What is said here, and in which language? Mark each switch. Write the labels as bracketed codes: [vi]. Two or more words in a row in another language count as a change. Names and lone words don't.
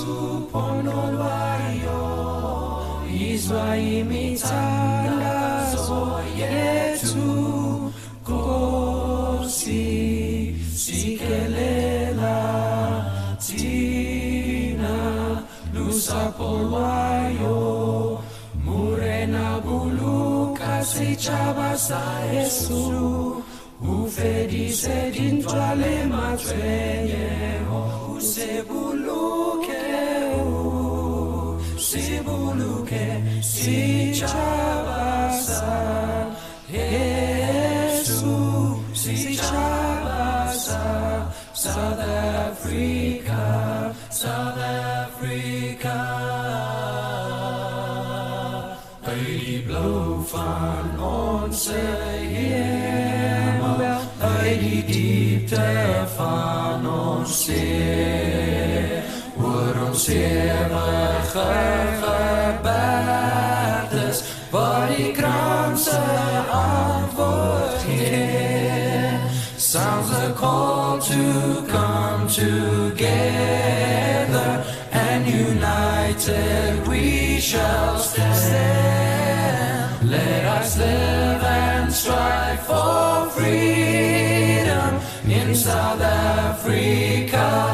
[zu] suponolwayo, izwa imithandazo yethu, Nkosi sikelela thina lusapho lwayo, [st] murena buluka sitshaba sa Yesu, ufedise dintwa le matshwenyeho, sibuluke sitshaba sa Yesu, sitshaba sa South Africa, South Africa. [af] Hy blou van ons hemel, hy die diepte van ons see, oor ons ewige gebergtes, waar die kranse antwoord gee. [en] Sounds the call to come together, and united we shall stand. Let us live and strive for freedom in South Africa.